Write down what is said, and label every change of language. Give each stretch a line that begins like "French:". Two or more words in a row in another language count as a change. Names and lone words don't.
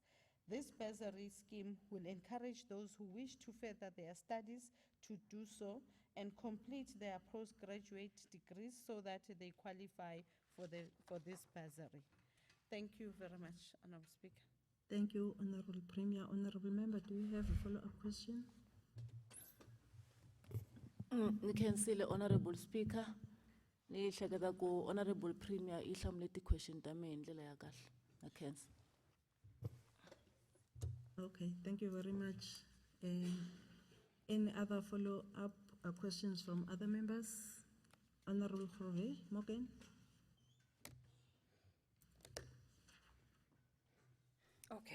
English: This bursary scheme will encourage those who wish to further their studies to do so and complete their postgraduate degrees so that they qualify for this bursary. Thank you very much, Honorable Speaker. Thank you, Honorable Premier. Honorable Member, do you have a follow-up question?
Tsonga: Ngikhensile
English: Honorable Speaker.
Tsonga: Ni hleketa ku
English: Honorable Premier
Tsonga: ihlamule ti question ta mina ndlela ya kahle. Ngakhensa.
English: Okay, thank you very much. Any other follow-up questions from other members? Honorable Khove, Morgan. Okay.